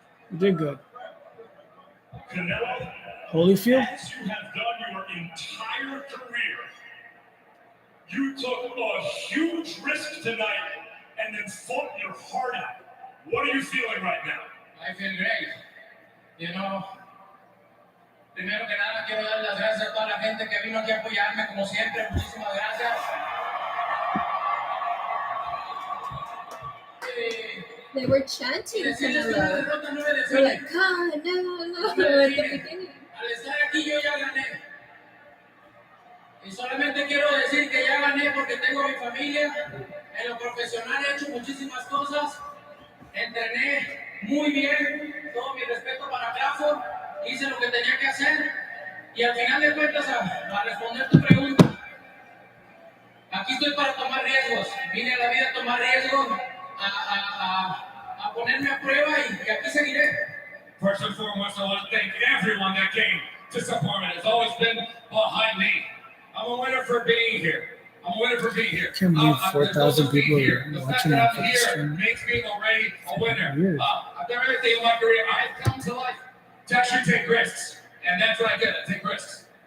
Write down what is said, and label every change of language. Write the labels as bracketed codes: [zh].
[en] You did good. Canelo, Holyfield? as you have done your entire career, you took a huge risk tonight and then fought your heart out. What are you feeling right now? I feel great. You know, [es] primero que nada quiero dar las gracias a toda la gente que vino aquí a apoyarme, como siempre. Muchísimas gracias. [en] They were chanting Canelo. They're like, Canelo, at the beginning. [es] Al estar aquí yo ya gané. Y solamente quiero decir que ya gané porque tengo mi familia. En lo profesional he hecho muchísimas cosas. Entrené muy bien. Todo mi respeto para Crawford. Hice lo que tenía que hacer. Y al final de cuentas, a responder tu pregunta, aquí estoy para tomar riesgos. Vine a la vida a tomar riesgos, a ponerme a prueba y aquí seguiré. [en] First and foremost, I want to thank everyone that came to support me. It's always been behind me. I'm a winner for being here. I'm a winner for being here. Can't believe 4,000 people are watching my I'm here stream. makes me already a winner. Weird. I've done everything in my career. I've come to life to actually take risks. And that's what I did. I take risks.